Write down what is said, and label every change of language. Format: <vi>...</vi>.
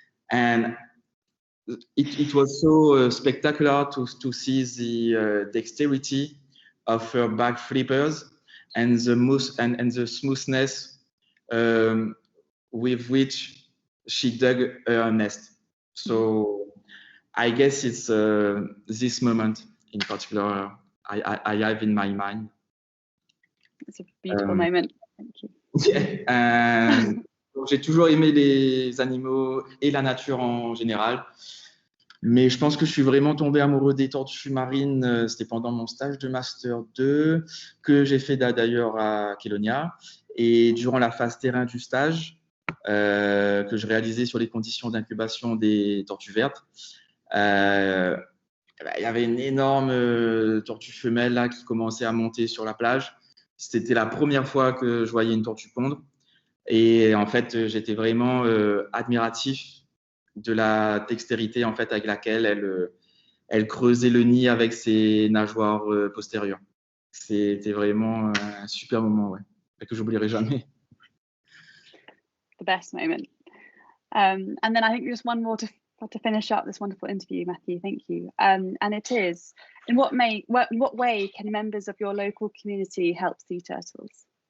<en>And it was so spectacular to see the dexterity of her back flippers and the smoothness with which she dug her nest. So I guess it's this moment in particular I have in my mind. It's a beautiful moment. Thank you. Yeah.</en> <fr>J'ai toujours aimé les animaux et la nature en général. Mais je pense que je suis vraiment tombé amoureux des tortues marines. C'était pendant mon stage de Master 2 que j'ai fait d'ailleurs à Kelonia. Et durant la phase terrain du stage que je réalisais sur les conditions d'incubation des tortues vertes, il y avait une énorme tortue femelle là, qui commençait à monter sur la plage. C'était la première fois que je voyais une tortue pondre. Et en fait, j'étais vraiment admiratif de la dextérité en fait, avec laquelle elle creusait le nid avec ses nageoires postérieures. C'était vraiment un super moment, ouais, que j'oublierai jamais.</fr> <en>The best moment. And then I think just one more to finish up this wonderful interview, Matthew. Thank you. And it is, in what way can members of your local community help sea turtles?</en>